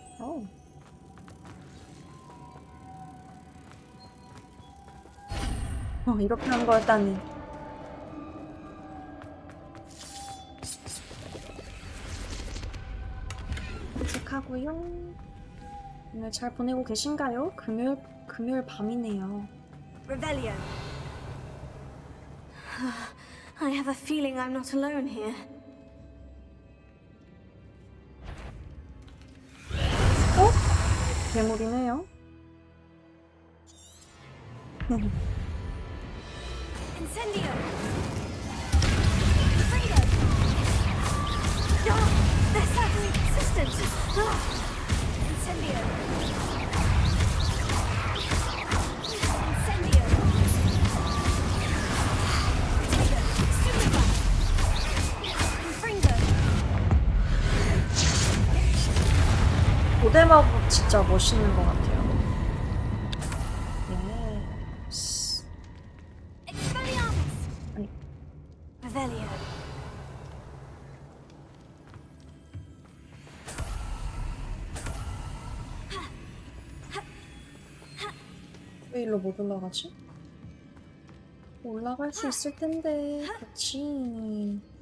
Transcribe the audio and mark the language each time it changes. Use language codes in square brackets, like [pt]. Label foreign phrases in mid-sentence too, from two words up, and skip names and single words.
[ko] 이렇게 한 거였다니. 도착하고요. 오늘 잘 보내고 계신가요? 금요일 밤이네요. Revelio. [en] I have a feeling I'm not alone here. [ko] 괴물이네요. Incendio. Freedom. [en] They're certainly persistent. [ko] Incendio. Incendio. [en] Trigger. Super. [ko] Infringo. 고대 마법 진짜 멋있는 것 같아요. Expelliarmus. Revelio. 왜 일로 못 올라가지? 올라갈 수 있을 텐데. 그렇지.